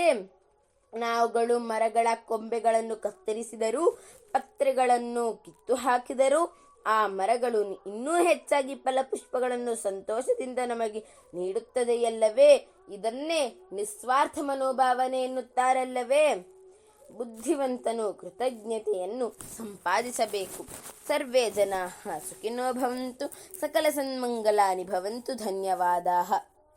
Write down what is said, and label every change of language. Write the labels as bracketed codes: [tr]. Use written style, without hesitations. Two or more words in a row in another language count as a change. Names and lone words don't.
[kn] ನಾವುಗಳು ಮರಗಳ ಕೊಂಬೆಗಳನ್ನು ಕತ್ತರಿಸಿದರೂ, ಪತ್ರೆಗಳನ್ನು ಕಿತ್ತು ಹಾಕಿದರೂ ಆ ಮರಗಳು ಇನ್ನೂ ಹೆಚ್ಚಾಗಿ ಫಲಪುಷ್ಪಗಳನ್ನು ಸಂತೋಷದಿಂದ ನಮಗೆ ನೀಡುತ್ತದೆಯಲ್ಲವೇ? ಇದನ್ನೇ ನಿಸ್ವಾರ್ಥ ಮನೋಭಾವನೆ ಎನ್ನುತ್ತಾರಲ್ಲವೇ? ಬುದ್ಧಿವಂತನು ಕೃತಜ್ಞತೆಯನ್ನು ಸಂಪಾದಿಸಬೇಕು. [sa] ಸರ್ವೇ ಜನಾಃ ಸುಖಿನೋ ಭವಂತು, ಸಕಲ ಸನ್ಮಂಗಲಾನಿ ಭವಂತು. ಧನ್ಯವಾದಾಃ.